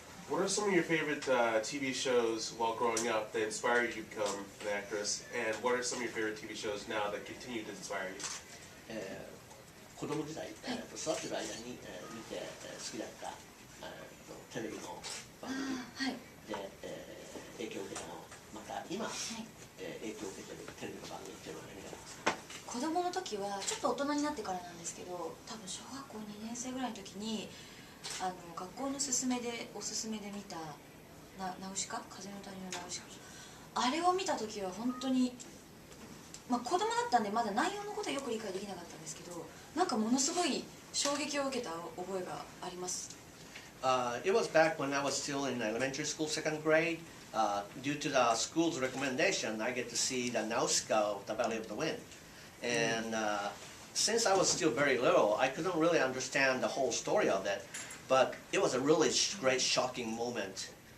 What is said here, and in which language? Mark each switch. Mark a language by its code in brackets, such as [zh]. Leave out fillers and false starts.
[en] What are some of your favorite TV shows while growing up that inspired you to become an actress? And what are some of your favorite TV shows now that continue to inspire you? [ja] 子供時代、育ってる間に見て好きだったテレビの番組で影響を受けたの、また今影響を受けてるテレビの番組っていうのは何がありますか？子供の時はちょっと大人になってからなんですけど、多分小学校2年生ぐらいの時に学校のおすすめで見たナウシカ、風の谷のナウシカ、あれを見た時は本当に、まあ、子供だったんでまだ内容のことはよく理解できなかったんですけど、なんかものすごい衝撃を受けた覚えがあります。 [en] It was back when I was still in elementary school, second grade. Due to the school's recommendation, I get to see the Nausicaa of the Valley of the Wind. And since I was still very little, I couldn't really understand the whole story of it. But it was a really great, shocking moment.